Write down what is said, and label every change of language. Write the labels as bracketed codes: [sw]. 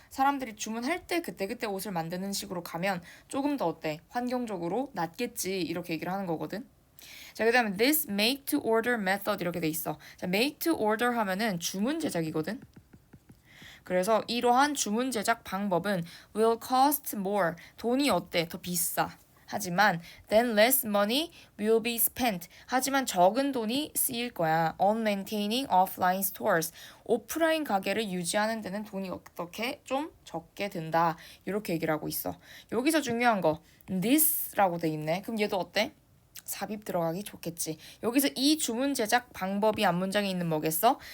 [ko] 사람들이 주문할 때 그때그때 옷을 만드는 식으로 가면 조금 더 어때? 환경적으로 낫겠지. 이렇게 얘기를 하는 거거든. 자, 그 다음에 [en] this make to order method [ko] 이렇게 돼 있어. 자, make to order 하면은 주문 제작이거든. 그래서 이러한 주문 제작 방법은 [en] will cost more. [ko] 돈이 어때? 더 비싸. 하지만 [en] then less money will be spent. [ko] 하지만 적은 돈이 쓰일 거야. [en] on maintaining offline stores. [ko] 오프라인 가게를 유지하는 데는 돈이 어떻게 좀 적게 든다. 이렇게 얘기를 하고 있어. 여기서 중요한 거 this라고 돼 있네. 그럼 얘도 어때? 삽입 들어가기 좋겠지. 여기서 이 주문 제작 방법이 앞문장에 있는 뭐겠어?